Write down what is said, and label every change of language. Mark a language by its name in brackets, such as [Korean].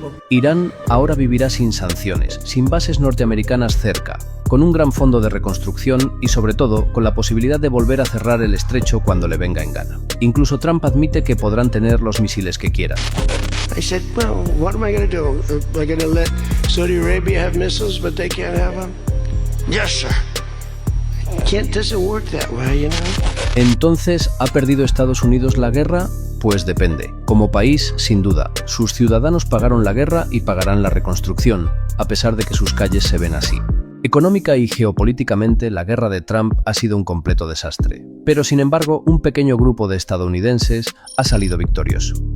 [Spanish] Irán ahora vivirá sin sanciones, sin bases norteamericanas cerca, con un gran fondo de reconstrucción y sobre todo con la posibilidad de volver a cerrar el estrecho cuando le venga en gana. Incluso Trump admite que podrán tener los misiles que quieran. [English] I said, well, what am I going to do? Am I going to let Saudi Arabia have missiles, but they can't have them? Yes, sir. Doesn't work that way, you know? [Spanish] Entonces, ¿ha perdido Estados Unidos la guerra? Pues depende. Como país, sin duda. Sus ciudadanos pagaron la guerra y pagarán la reconstrucción, a pesar de que sus calles se ven así. Económica y geopolíticamente, la guerra de Trump ha sido un completo desastre. Pero, sin embargo, un pequeño grupo de estadounidenses ha salido victorioso.